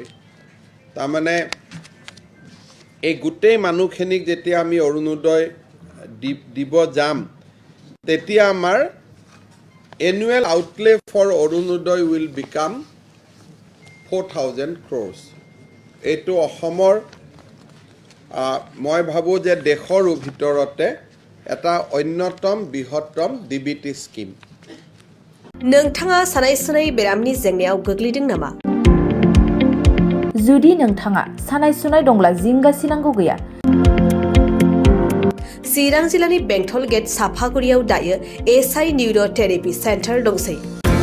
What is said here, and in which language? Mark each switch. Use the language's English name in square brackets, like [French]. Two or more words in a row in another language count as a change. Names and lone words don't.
[Assamese] তাৰমানে এই গোটেই মানুহখিনিক যেতিয়া আমি অৰুণোদয় দিব যাম, তেতিয়া আমাৰ [English] annual outlay for অৰুণোদয় will become 4,000 crores। [Assamese] এইটো অসমৰ মই ভাবোঁ যে দেশৰ ভিতৰতে এটা অন্যতম বৃহত্তম [English] DBT scheme. [Bodo] नोंथाङा सानाय सुनाय बेरामनि जेंनायाव गोग्लैदों नामा? जुदि नोंथाङा सानाय सुनाय दंब्ला जिंगासिनांगौ गैया। चिरां जिल्लानि बेंटल गेट साफागुरियाव दायो एसआइ निउर' थेरेपि सेन्टार दंसै।